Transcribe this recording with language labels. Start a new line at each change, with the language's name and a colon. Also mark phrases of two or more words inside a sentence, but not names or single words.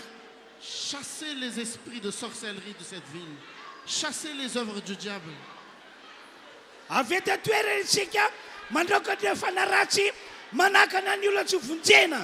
French: Chassez les esprits de sorcellerie de cette ville. Chassez les œuvres du diable.
Malagasy: Avy eto atoerantsika mandroaka ny fanaratsy manakana ny olona tsy vonjena.